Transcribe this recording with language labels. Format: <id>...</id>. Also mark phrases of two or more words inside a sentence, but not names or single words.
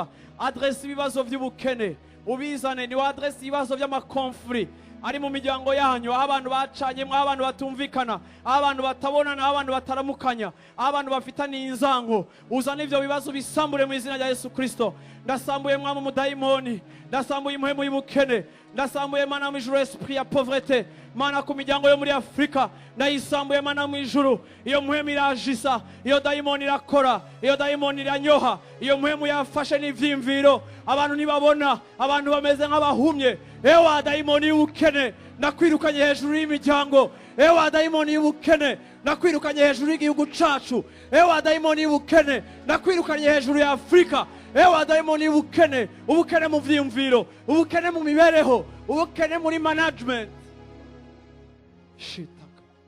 <rn>Adresse ibibazo by'ubukene, ubizane. Ni wa adresse ibibazo by'amakonfli ari mu miryango yanyu, aho abantu bacanye, aho abantu batumvikana, aho abantu batabonana, aho abantu bataramukanya, aho abantu bafitaniye inzango. Uzana ivyo bibazo bisambure mu izina rya Yesu Kristo. Ndasambuye mwami umudayimoni, ndasambuye impuhemu y'ubukene, ndasambuye mana mu ijuru esprit ya pauvreté mana ku miryango yo muri Afrika ndayisambuye mana mu ijuru iyo muhemu irajisa iyo dayimoni irakora iyo dayimoni iranyoha iyo muhemu yafashe n'ivyimviro abantu nibabona abantu bameze nk'abahumye ewa dayimoni y'ubukene nakwirukanye hejuru y'imiryango ewa dayimoni y'ubukene nakwirukanye hejuru y'igihugu cacu ewa dayimoni y'ubukene nakwirukanye hejuru ya Afrika ewa dayimoni y'ubukene ubukene mu vyimviro ubukene mu mibereho ubukene muri management shitaka</rn>